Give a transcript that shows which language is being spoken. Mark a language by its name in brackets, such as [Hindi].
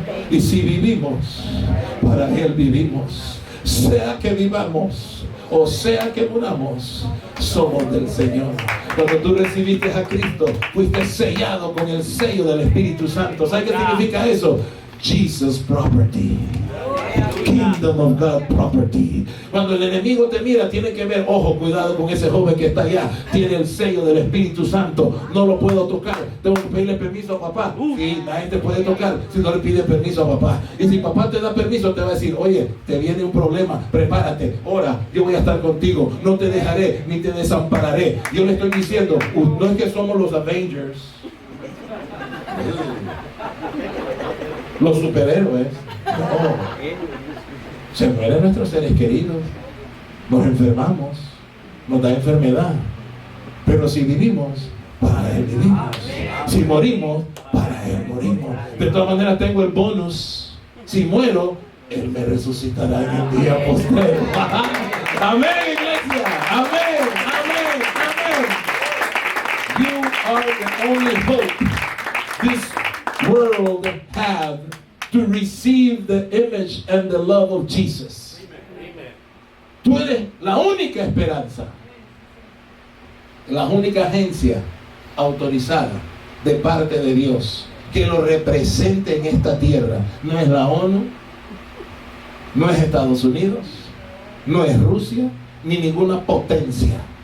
[Spanish] Y si vivimos, para Él vivimos. Sea que vivamos o sea que muramos, somos del Señor. Cuando tú recibiste a Cristo, fuiste sellado con el sello del Espíritu Santo. ¿Sabes qué significa eso? [English] Jesus property. Kingdom of God property. [Spanish] Cuando el enemigo te mira, tiene que ver, ojo, cuidado con ese joven que está allá, tiene el sello del Espíritu Santo, no lo puedo tocar, tengo que pedirle permiso a papá. Y la gente puede tocar si no le pide permiso a papá. Y si papá te da permiso, te va a decir, oye, te viene un problema, prepárate, ora, yo voy a estar contigo, no te dejaré ni te desampararé. Yo le estoy diciendo, no es que somos los Avengers, los superhéroes, no. Se mueren nuestros seres queridos, nos enfermamos, nos da enfermedad, pero si vivimos, para Él vivimos. Si morimos, para Él morimos. De todas maneras tengo el bonus. Si muero, Él me resucitará en el día postrero. Amén, iglesia. Amén, amén, amén. [English] You are the only hope this world have to receive the image and the love of Jesus. [Spanish] Tú eres la única esperanza, la única agencia autorizada de parte de Dios que lo represente en esta tierra. No es la ONU, no es Estados Unidos, no es Rusia, ni ninguna potencia.